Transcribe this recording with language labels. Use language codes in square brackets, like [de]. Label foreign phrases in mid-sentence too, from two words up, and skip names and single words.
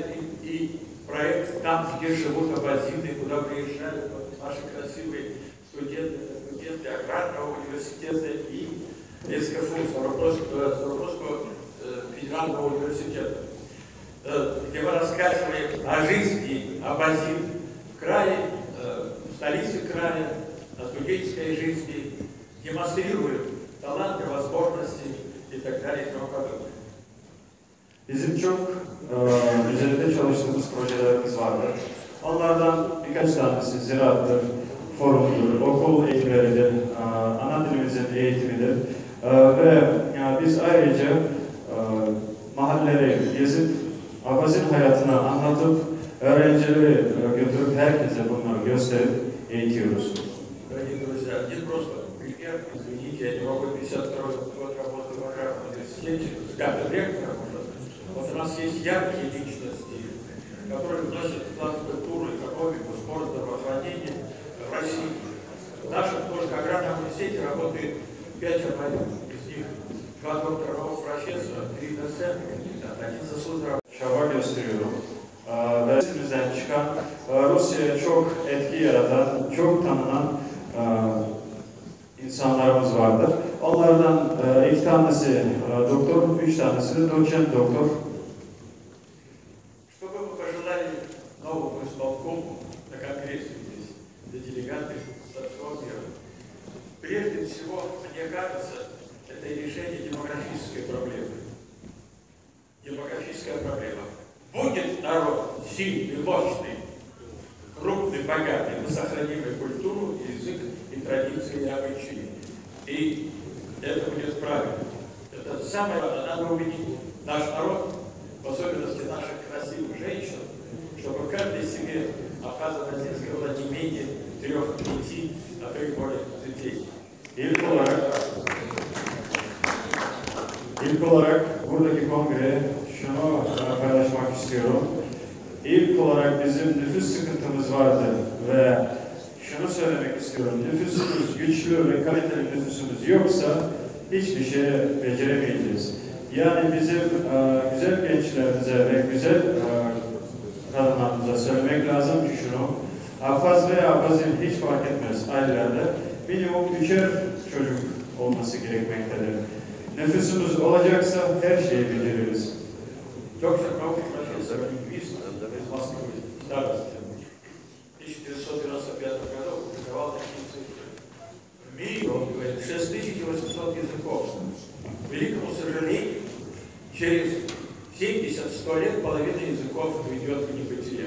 [ru] и проект там, где живут абазины, куда приезжают наши красивые студенты аграрного университета и СКФУ, Ставропольского федерального университета, где мы рассказываем о жизни абазин в крае, в столице края, о студенческой жизни, демонстрируем таланты, возможности и так далее и тому подобное. [tr] Bizim çok üzerinde çalıştığımız projelerimiz vardır. Onlardan birkaç tanesi ziraattır, forumdur, okul eğitimleridir, ana dilimizin eğitimidir ve biz ayrıca mahalleleri gezip Abazin hayatını anlatıp öğrencileri götürüp herkese bunları gösterip eğitiyoruz. [ru] Дорогие друзья, один просто пример, извините, я не могу 52 год работы в аграрном университете, с пятым ректором уже. Вот у нас есть яркие личности, которые вносят вклад в культуру, экономику, спорт, здравоохранение в России. В нашем только аграрном университете работает 5 абазинов, из них 2 доктора наук профессора, 3 доцента, 1 заслуженный. [tr] Çaba gösteriyorum. Ve bizden çıkan Rusya'ya çok etki yaratan, çok tanınan insanlarımız vardır. Onlardan 2 tanesi doktor, 3 tanesi de doçent doktor. [ru] Что бы вы пожелали новому исполкому на конгрессе здесь, для делегатов со всего мира? Прежде всего, мне кажется, это решение демографической проблемы. Демографическая проблема. Будет народ сильный, мощный, крупный, богатый, мы сохраним и культуру, и язык, и традиции, и обычаи. И это будет правильно. Это самое главное. Надо убедить наш народ, в особенности наших красивых женщин, чтобы в каждой семье абхазо-абазинской было не менее 3-5, а то и более детей. [tr] İlk olarak buradaki kongreye şunu paylaşmak istiyorum. İlk olarak bizim nüfus sıkıntımız vardı ve şunu söylemek istiyorum. Nüfusumuz güçlü ve kaliteli nüfusumuz yoksa hiçbir şey beceremeyeceğiz. Yani bizim güzel gençlerimize ve güzel kadınlarımıza söylemek lazım ki şunu. Abhaz veya Abazin hiç fark etmez ailelerde. Minimum 3'er çocuk olması gerekmektedir. Nüfusumuz olacaksa her şeyi beceririz. [ru] Доктор наук, профессор лингвист из Москвы, старости, в 1995 году публиковал такие цифры. В мире, он говорит, 6800 языков. К великому сожалению, через 70-100 лет половина языков уйдет в небытие.